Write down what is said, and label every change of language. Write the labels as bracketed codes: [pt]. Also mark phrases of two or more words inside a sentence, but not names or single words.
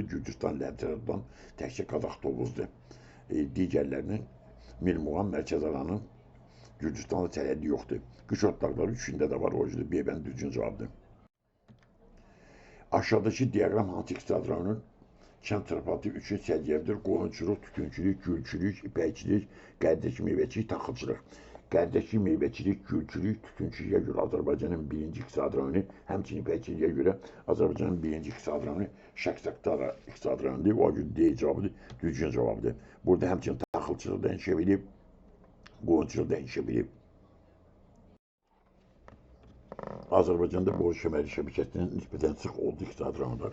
[az] Gürcüstan, Lənkərandan təkcə Qazax Tovuzdur. Digərlərinin Mil Muğan, Mərkəzi rayonun Gürcüstanlı sərhəddi yoxdur. Qış otlaqları üçündə də var, [tr] o yüzden [az] B bənd düzgün cavabdır. Aşağıdaki diagram hansı iqtisadi rayonun kənd təsərrüfatı üçün səciyyəvidir. Qoyunçuluq, tütünçülük, gülçülük, ipəkçilik, qərdəki meyvəçilik, taxılçılıq. Qərdəki meyvəçilik, gülçülük, tütünçülüyə görə Azərbaycanın birinci iqtisadi rayonu, həmçinin ipəkçiliyə görə Azərbaycanın birinci iqtisadi rayonu Şəki iqtisadi rayonudur. O gün D cavabıdır, düzgün cavabıdır. Burada həmçinin taxılçılıq da inkişaf edib, qoyunçuluq da inkişaf edib. Azərbaycanda boru kəməri şəbəkəsinin nisbətən sıx olduğu iqtisadi rayonlar.